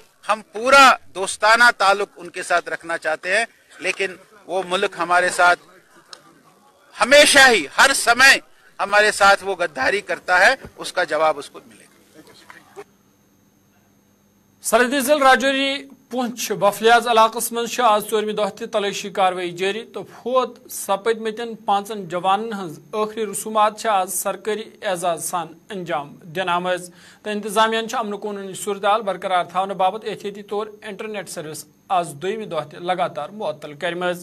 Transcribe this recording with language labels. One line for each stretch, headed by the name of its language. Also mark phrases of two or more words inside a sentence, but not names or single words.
Hindi: हम पूरा दोस्ताना ताल्लुक उनके साथ रखना चाहते हैं, लेकिन वो मुल्क हमारे साथ हमेशा ही हर समय हमारे साथ वो गद्दारी करता है, उसका जवाब उसको मिलेगा।
Kashmiri: सरहदी जिला राजौरी पुंछ बफलियाज इलाकस मज आज 4 दह तलाशी कार्रवाई जारी तो फोत सपदमतन 5 जवानन हज आखिरी रसूमात आज सरकारी एजाज सान अंजाम दिन आमज तो इंतजामिया अमन कानूनी सूरत बरकरार थावन बाबत एहतियाती तौर इंटरनेट सर्विस आज 2 दह लगातार मुअत्तल करमज।